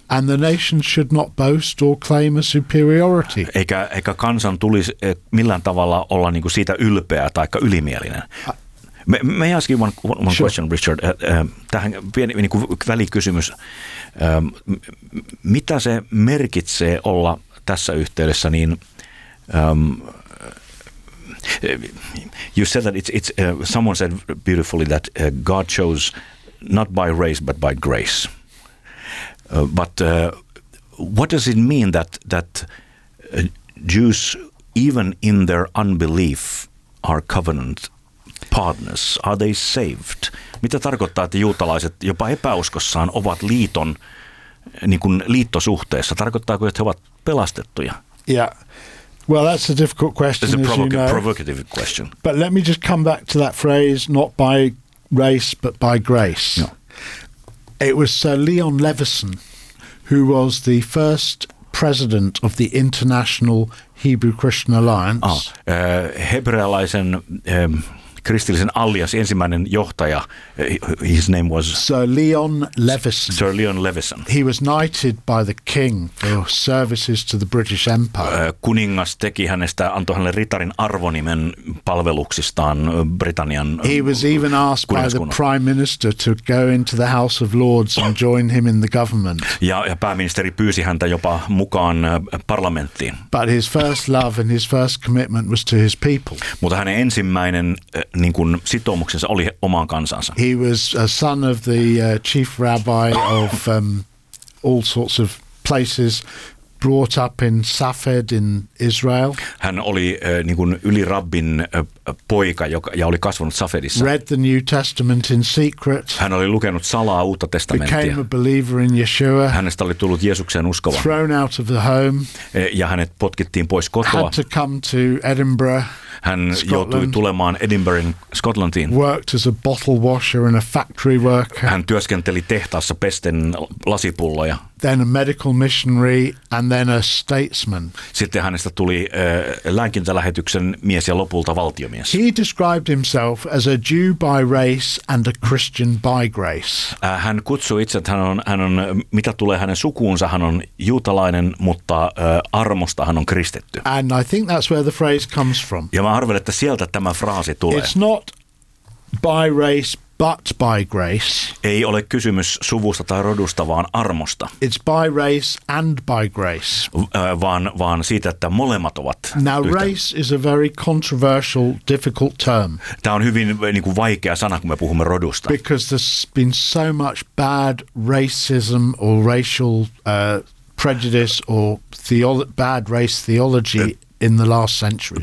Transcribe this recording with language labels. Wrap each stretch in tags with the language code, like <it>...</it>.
<en>And the nation should not boast or claim a superiority.</en> <fi>Eikä kansan tulisi millään tavalla olla niinku siitä ylpeä tai ylimielinen.</fi> <en>May I ask you one sure. question, Richard?</en> <fi>Tähän pieni niinku välikysymys. Mitä se merkitsee olla tässä yhteydessä, niin</fi> <en>you said that it's someone said beautifully that God chose not by race but by grace. But what does it mean that Jews, even in their unbelief, are covenant partners, are they saved?</en> <fi>Mitä tarkoittaa, että juutalaiset jopa epäuskossaan ovat liiton, niin kuin liittosuhteessa? Tarkoittaako, että he ovat pelastettuja?</fi> <en>Yeah. Well, that's a difficult question, as you know. It's a provocative question. But let me just come back to that phrase, not by race, but by grace. No. It was Sir Leon Levison who was the first president of the International Hebrew Christian Alliance.</en> <fi>Hebrealaisen kristillisen allianssin ensimmäinen johtaja,</fi> <en>his name was Sir Leon Levison. Sir Leon Levison. He was knighted by the king for services to the British Empire.</en> <fi>Kuningas teki hänestä, antoi hänelle ritarin arvonimen palveluksistaan Britannian.</fi> <en>He was even asked by the prime minister to go into the House of Lords and join him in the government.</en> <fi>Ja pääministeri pyysi häntä jopa mukaan parlamenttiin.</fi> <en>But his first love and his first commitment was to his people.</en> <fi>Mutta hänen ensimmäinen niin kuin sitoumuksensa oli omaan kansansa.</fi> <en>He was a son of the chief rabbi of all sorts of places, brought up in Safed in Israel.</en> <fi>Hän oli niin kuin ylirabbin poika, joka ja oli kasvanut Safedissa.</fi> <en>Read the New Testament in secret.</en> <fi>Hän oli lukenut salaa Uutta testamenttia.</fi> <en>Became a believer in Yeshua.</en> <fi>Hänestä oli tullut Jeesukseen uskova.</fi> <en>Thrown out of the home.</en> <fi>Ja hänet potkittiin pois kotoa.</fi> <en>Had to come to Edinburgh.</en> <fi>Hän joutui tulemaan Edinburghin Skotlantiin.</fi> <en>Worked as a bottle washer and a factory worker.</en> <fi>Hän työskenteli tehtaassa pesten lasipulloja.</fi> <en>Then a medical missionary and then a statesman.</en> <fi>Sitten hänestä tuli lääkintälähetyksen mies ja lopulta valtiomies.</fi> <en>He described himself as a Jew by race and a Christian by grace.</en> <fi>Hän kutsui itse, että hän on mitä tulee hänen sukuunsa, hän on juutalainen, mutta armosta hän on kristitty.</fi> <en>And I think that's where the phrase comes from.</en> <fi>Ja mä arvelen, että sieltä tämä fraasi tulee.</fi> <en>It's not by race but by grace.</en> <fi>Ei ole kysymys suvusta tai rodusta, vaan armosta.</fi> <en>It's by race and by grace.</en> <fi>Vaan siitä, että molemmat ovat.</fi> <en>Now race is a very controversial, difficult term.</en> <fi>Tämä on hyvin niin kuin vaikea sana, kun me puhumme rodusta.</fi> <en>Because there's been so much bad racism or racial prejudice or bad race theology in the last century.</en>